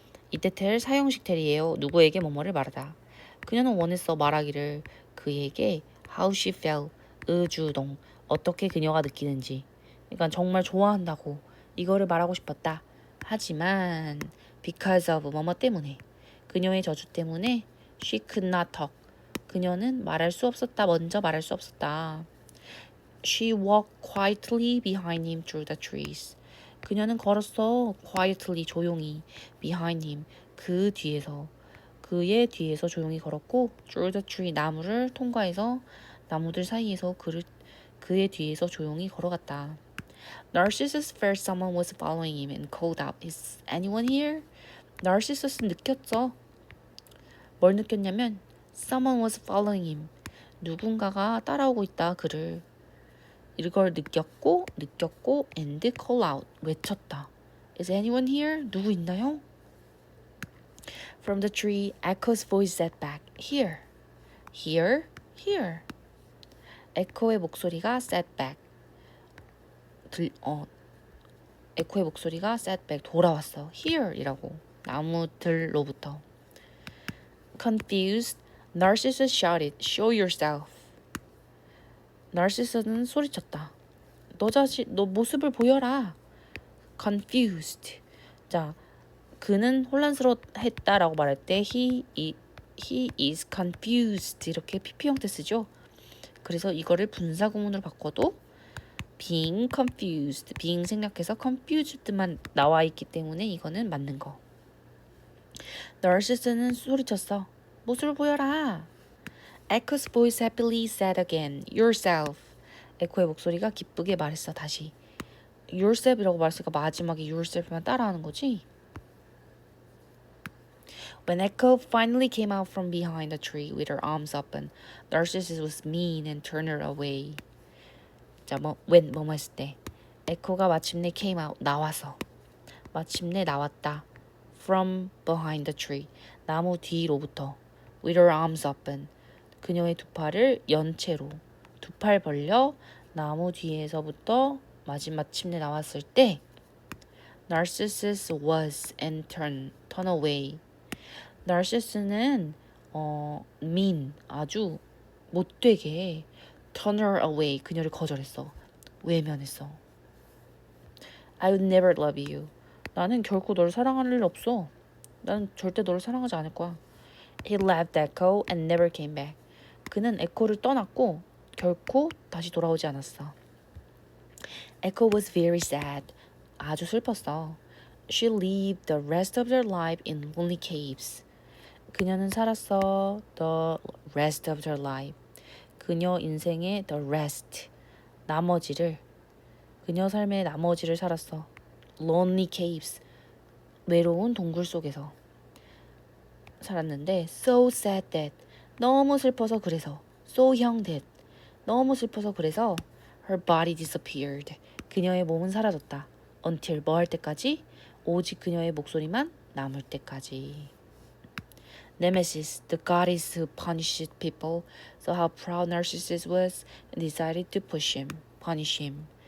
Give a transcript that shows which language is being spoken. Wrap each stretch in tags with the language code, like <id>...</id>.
<ko>이때 tell 사용식 tell이에요. 누구에게 뭐뭐를 말하다. 그녀는 원했어 말하기를 그에게</ko> <en>how she felt</en> <ko>의주동 어떻게 그녀가 느끼는지. 그러니까 정말 좋아한다고 이거를 말하고 싶었다. 하지만 because of 뭐뭐 때문에 그녀의 저주 때문에</ko> <en>she could not talk.</en> <ko>그녀는 말할 수 없었다. 먼저 말할 수 없었다.</ko> <en>She walked quietly behind him through the trees.</en> <ko>그녀는 걸었어. quietly 조용히</ko> <en>behind him</en> <ko>그 뒤에서 그의 뒤에서 조용히 걸었고</ko> <en>through the tree</en> <ko>나무를 통과해서 나무들 사이에서 그의 뒤에서 조용히 걸어갔다.</ko> <en>Narcissus felt someone was following him and called out, "Is anyone here?"</en> <ko>Narcissus 느꼈어. 뭘 느꼈냐면</ko> <en>someone was following him.</en> <ko>누군가가 따라오고 있다 그를. 이걸 느꼈고</ko> <en>and call out</en> <ko>외쳤다.</ko> <en>Is anyone here?</en> <ko>누구 있나요?</ko> <en>From the tree, Echo's voice said back, "Here, here, here."</en> <ko>에코의 목소리가</ko> <en>said back.</en> <ko>에코의 목소리가</ko> <en>said back</en> <ko>돌아왔어. Here이라고 나무들로부터.</ko> <en>Confused, Narcissus shouted, "Show yourself."</en> <ko>나르시스는 소리쳤다. 너 모습을 보여라.</ko> <en>Confused.</en> <ko>자, 그는 혼란스러웠다라고 말할 때</ko> <en>he is confused</en> <ko>이렇게 PP 형태 쓰죠. 그래서 이거를 분사 구문으로 바꿔도</ko> <en>being confused,</en> <ko>being 생략해서 confused만 나와 있기 때문에 이거는 맞는 거. 나르시스는 소리쳤어. 모습을 보여라.</ko> <en>Echo's voice happily said again, "Yourself."</en> <ko>에코의 목소리가 기쁘게 말했어. 다시. Yourself이라고 말했으니까 마지막에 yourself만 따라하는 거지.</ko> <en>When Echo finally came out from behind the tree with her arms open, Narcissus was mean and turned her away.</en> <ko>자, when 뭐뭐 했을 때 에코가 마침내 came out 나와서 마침내 나왔다.</ko> <en>From behind the tree</en> <ko>나무 뒤로부터</ko> <en>with her arms open</en> <ko>그녀의 두 팔을 연 채로 두 팔 벌려 나무 뒤에서부터 마침내 나왔을 때</ko> <en>Narcissus was and turn away.</en> <ko>Narcissus는 mean 아주 못되게</ko> <en>turn her away</en> <ko>그녀를 거절했어. 외면했어.</ko> <en>I would never love you.</en> <ko>나는 결코 너를 사랑할 일 없어. 나는 절대 너를 사랑하지 않을 거야.</ko> <en>He left Echo and never came back.</en> <ko>그는 에코를 떠났고 결코 다시 돌아오지 않았어.</ko> <en>Echo was very sad.</en> <ko>아주 슬펐어.</ko> <en>She lived the rest of their life in lonely caves.</en> <ko>그녀는 살았어.</ko> <en>The rest of their life.</en> <ko>그녀 인생의 the rest. 나머지를. 그녀 삶의 나머지를 살았어.</ko> <en>Lonely caves.</en> <ko>외로운 동굴 속에서 살았는데</ko> <en>so sad that.</en> <ko>너무 슬퍼서 그래서.</ko> <en>So young that.</en> <ko>너무 슬퍼서 그래서</ko> <en>her body disappeared.</en> <ko>그녀의 몸은 사라졌다. Until 뭐 할 때까지? 오직 그녀의 목소리만 남을 때까지.</ko> <en>Nemesis, the goddess who punished people, saw how proud Narcissus was and decided to punish him.</en>